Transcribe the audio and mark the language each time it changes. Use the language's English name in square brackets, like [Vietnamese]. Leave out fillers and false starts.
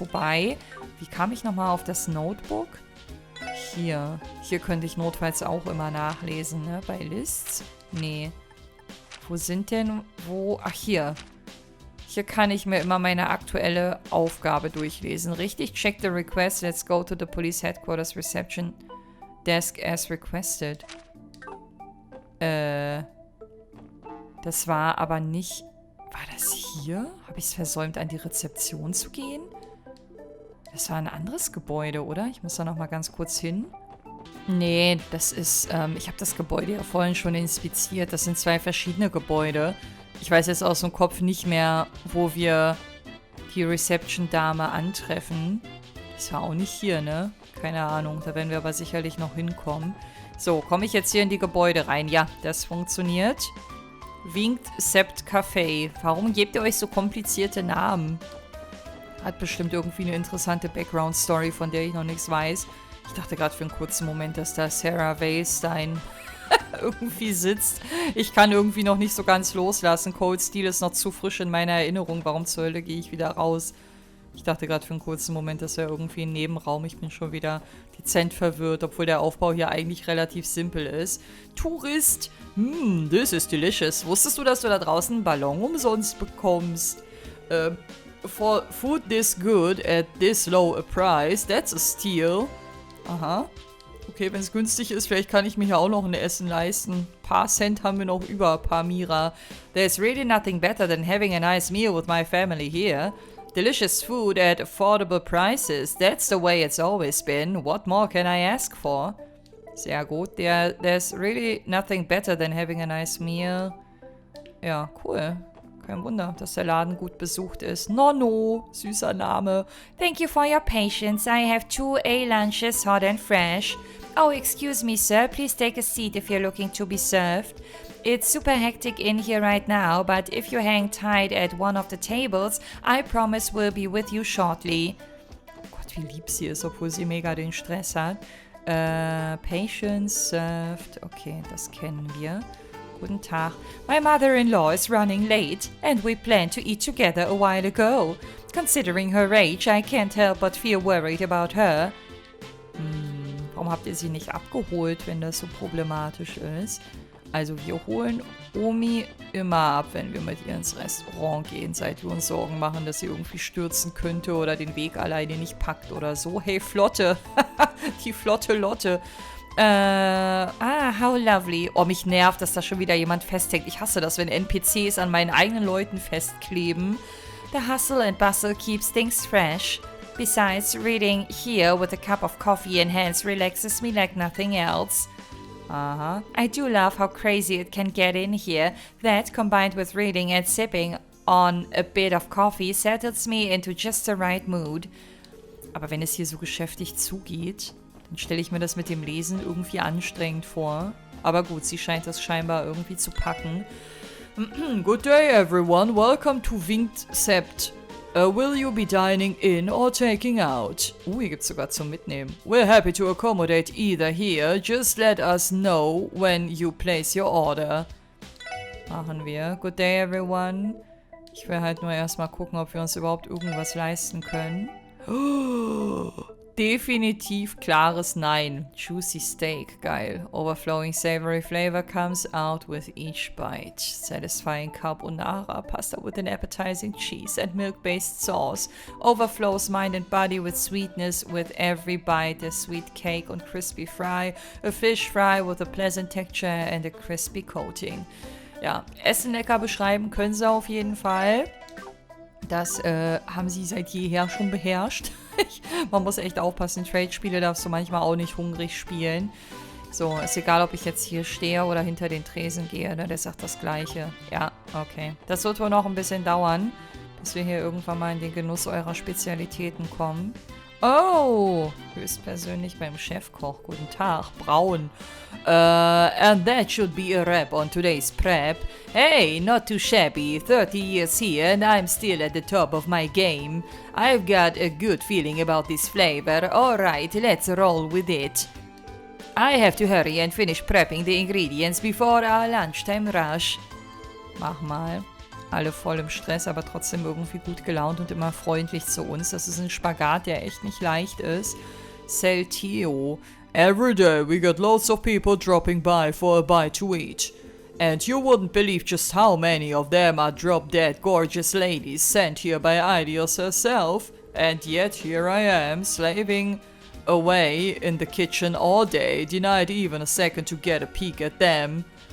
[German] Wobei, wie kam ich nochmal auf das Notebook? Hier. Hier könnte ich notfalls auch immer nachlesen, ne? Bei Lists? Nee. Wo sind denn... Ach, hier. Hier kann ich mir immer meine aktuelle Aufgabe durchlesen. Richtig? [English] Check the request. Let's go to the police headquarters reception desk as requested. [German] Das war aber nicht... War das hier? Habe ich es versäumt, an die Rezeption zu gehen? Das war ein anderes Gebäude, oder? Ich muss da noch mal ganz kurz hin. Nee, das ist, ich habe das Gebäude ja vorhin schon inspiziert. Das sind 2 verschiedene Gebäude. Ich weiß jetzt aus dem Kopf nicht mehr, wo wir die Reception-Dame antreffen. Das war auch nicht hier, ne? Keine Ahnung, da werden wir aber sicherlich noch hinkommen. So, komme ich jetzt hier in die Gebäude rein? Ja, das funktioniert. Vingt-sept Café. Warum gebt ihr euch so komplizierte Namen? Hat bestimmt irgendwie eine interessante Background-Story, von der ich noch nichts weiß. Ich dachte gerade für einen kurzen Moment, dass da Sarah Weilstein irgendwie sitzt. Ich kann irgendwie noch nicht so ganz loslassen. Cold Steel ist noch zu frisch in meiner Erinnerung. Warum zur Hölle gehe ich wieder raus? Ich dachte gerade für einen kurzen Moment, das wäre irgendwie ein Nebenraum. Ich bin schon wieder dezent verwirrt, obwohl der Aufbau hier eigentlich relativ simpel ist. [English] Tourist, this is delicious. [German] Wusstest du, dass du da draußen einen Ballon umsonst bekommst? [English] For food this good at this low a price, that's a steal. Aha. [German] Okay, wenn es günstig ist, vielleicht kann ich mir hier auch noch ein Essen leisten. Ein paar Cent haben wir noch über, paar Mira. [English] There's really nothing better than having a nice meal with my family here. Delicious food at affordable prices. That's the way it's always been. What more can I ask for? [German] Sehr gut. [English] There's really nothing better than having a nice meal. [German] Ja, cool. Kein Wunder, dass der Laden gut besucht ist. Nonno, süßer Name. [English] Thank you for your patience. I have 2 A-lunches, hot and fresh. Oh, excuse me, sir. Please take a seat if you're looking to be served. It's super hectic in here right now, but if you hang tight at one of the tables, I promise we'll be with you shortly. [German] Oh Gott, wie lieb sie ist, obwohl sie mega den Stress hat. [English] Patience served. [German] Okay, das kennen wir. Guten Tag. [English] My mother-in-law is running late, and we planned to eat together a while ago. Considering her age, I can't help but feel worried about her. [German] Warum habt ihr sie nicht abgeholt, wenn das so problematisch ist? Also wir holen Omi immer ab, wenn wir mit ihr ins Restaurant gehen, seit wir uns Sorgen machen, dass sie irgendwie stürzen könnte oder den Weg alleine nicht packt oder so. Hey, Flotte. Die flotte Lotte. [English] How lovely. [German] Oh, mich nervt, dass da schon wieder jemand festhängt. Ich hasse das, wenn NPCs an meinen eigenen Leuten festkleben. [English] The hustle and bustle keeps things fresh. Besides, reading here with a cup of coffee in hands relaxes me like nothing else. Aha. I do love how crazy it can get in here. That, combined with reading and sipping on a bit of coffee, settles me into just the right mood. [German] Aber wenn es hier so geschäftig zugeht, dann stelle ich mir das mit dem Lesen irgendwie anstrengend vor. Aber gut, sie scheint das scheinbar irgendwie zu packen. [English] Good day, everyone. Welcome to vingt-sept. Will you be dining in or taking out? [German] Hier gibt's sogar zum Mitnehmen. [English] We're happy to accommodate either here. Just let us know when you place your order. [German] Machen wir. [English] Good day, everyone. [German] Ich will halt nur erstmal gucken, ob wir uns überhaupt irgendwas leisten können. Definitiv klares Nein. Juicy Steak, geil. [English] Overflowing savory flavor comes out with each bite. Satisfying carbonara pasta with an appetizing cheese and milk-based sauce. Overflows mind and body with sweetness with every bite. A sweet cake on crispy fry. A fish fry with a pleasant texture and a crispy coating. [German] Ja, Essen lecker beschreiben können sie auf jeden Fall. Das haben sie seit jeher schon beherrscht. Man muss echt aufpassen, Trade-Spiele darfst du manchmal auch nicht hungrig spielen. So, ist egal, ob ich jetzt hier stehe oder hinter den Tresen gehe, ne? Der sagt das Gleiche. Ja, okay. Das wird wohl noch ein bisschen dauern, bis wir hier irgendwann mal in den Genuss eurer Spezialitäten kommen. Oh, höchstpersönlich beim Chefkoch. Guten Tag, braun. [English] And that should be a wrap on today's prep. Hey, not too shabby. 30 years here and I'm still at the top of my game. I've got a good feeling about this flavor. Alright, let's roll with it. I have to hurry and finish prepping the ingredients before our lunchtime rush. [German] Mach mal. Alle voll im Stress, aber trotzdem irgendwie gut gelaunt und immer freundlich zu uns. Das ist ein Spagat, der echt nicht leicht ist. Celtio. [English] Every day we get lots of people dropping by for a bite to eat. And you wouldn't believe just how many of them are drop-dead gorgeous ladies sent here by Ideals herself. And yet here I am, slaving away in the kitchen all day, denied even a second to get a peek at them.